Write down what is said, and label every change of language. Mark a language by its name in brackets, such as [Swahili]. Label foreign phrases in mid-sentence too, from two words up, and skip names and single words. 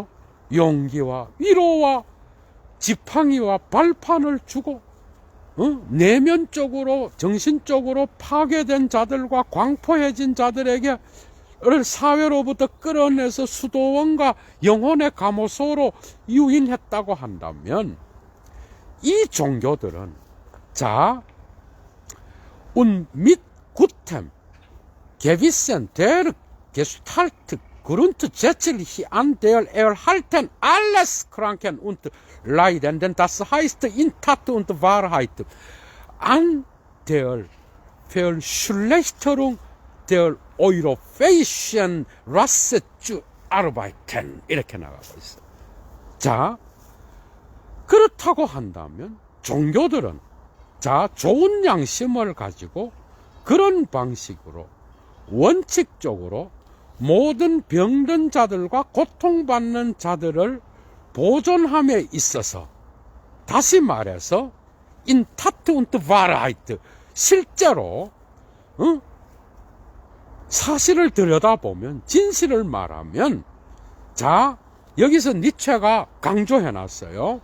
[Korean] 용기와 위로와 지팡이와 발판을 주고, 내면적으로, 정신적으로 파괴된 자들과 광포해진 자들에게 사회로부터 끌어내서 수도원과 영혼의 감호소로 유인했다고 한다면, 이 종교들은, 자, [German] mit gutem gewissen der Gestalt grundsätzlich an der Erhalten alles Kranken und Leidenden, das heißt in Tat und Wahrheit, an der Verschlechterung der europäischen Rasse zu arbeiten. [Korean] 이렇게 나가고 있어요. 자, 그렇다고 한다면 종교들은 자, 좋은 양심을 가지고 그런 방식으로 원칙적으로 모든 병든 자들과 고통받는 자들을 보존함에 있어서, 다시 말해서 [German] in Tat und Wahrheit, [Korean] 실제로 사실을 들여다보면, 진실을 말하면, 자, 여기서 니체가 강조해놨어요.